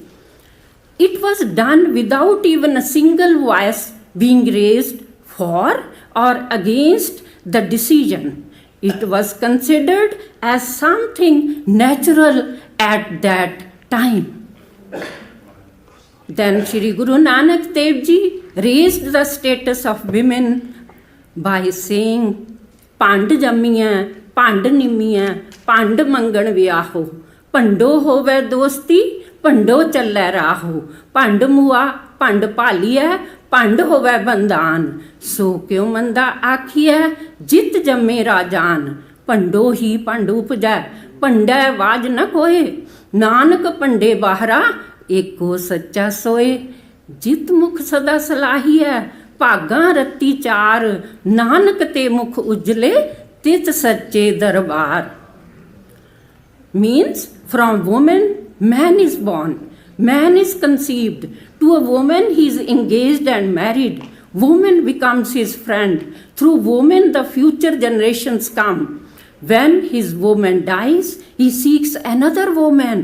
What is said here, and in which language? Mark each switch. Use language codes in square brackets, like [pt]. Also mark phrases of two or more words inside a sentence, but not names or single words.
[en] It was done without even a single voice being raised for or against the decision. It was considered as something natural at that time. Then Sri Guru Nanak Dev Ji raised the status of women by saying, [pa] "ਭੰਡਿ ਜੰਮੀਐ, ਭੰਡਿ ਨਿੰਮੀਐ, ਭੰਡਿ ਮੰਗਣੁ ਵੀਆਹੁ, ਭੰਡਹੁ ਹੋਵੈ ਦੋਸਤੀ, ਭੰਡਹੁ ਚਲੈ ਰਾਹੁ, ਭੰਡੁ ਮੁਆ, ਭੰਡੁ paliya, ਭੰਡੁ ਹੋਵੈ ਬੰਧਾਨੁ, ਸੋ ਕਿਉ ਮੰਦਾ ਆਖੀਐ ਜਿਤੁ ਜੰਮਹਿ ਰਾਜਾਨ, ਭੰਡਹੁ ਹੀ ਭੰਡੁ ਊਪਜੈ, ਭੰਡੈ ਬਾਝੁ ਨ ਕੋਇ, ਨਾਨਕ ਭੰਡੈ ਬਾਹਰਾ ਏਕੋ ਸਚਾ ਸੋਇ, ਜਿਤੁ ਮੁਖਿ ਸਦਾ ਸਾਲਾਹੀਐ, ਭਾਗਾ ਰਤੀ ਚਾਰਿ, ਨਾਨਕ ਤੇ ਮੁਖ ਊਜਲੇ, ਤਿਤੁ ਸਚੈ ਦਰਬਾਰਿ. [en] Means from woman man is born, man is conceived. To a woman he is engaged and married. Woman becomes his friend. Through woman the future generations come. When his woman dies, he seeks another woman.